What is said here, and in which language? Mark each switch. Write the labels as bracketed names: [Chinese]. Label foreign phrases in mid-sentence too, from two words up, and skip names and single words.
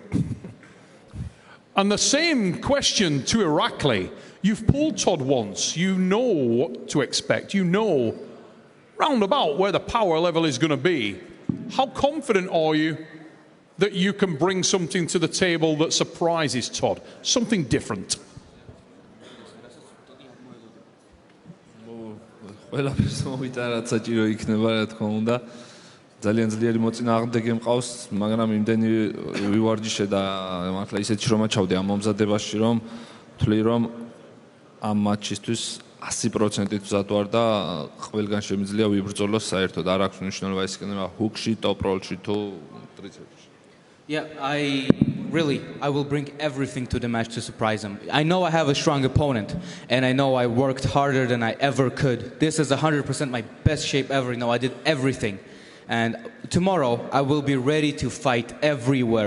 [English] And the same question to Irakli. You've pulled Todd once. You know what to expect. You know roundabout where the power level is going to be. How confident are you that you can bring something to the table that surprises Todd? Something different. [Georgian] ყველაფერს მოვიტარა, რაც საჭირო იქნება, რა თქმა უნდა. ძალიან ძლიერი მოწინააღმდეგე მყავს, მაგრამ იმდენი ვივარჯიშე და მართლა ისეთი შრომა ჩავდი ამ მომზადებაში, რომ ვთვლი, რომ ამ მატჩისთვის 100%-ით მზად ვარ და ყველგან შემიძლია ვიბრძოლოს საერთოდ. არ აქვს მნიშვნელობა ის იქნება ჰუკში, ტოპ როლში თუ ტრიცეპსში. [English] Yeah, I will bring everything to the match to surprise him. I know I have a strong opponent, and I know I worked harder than I ever could. This is 100% my best shape ever. You know, I did everything. And tomorrow, I will be ready to fight everywhere.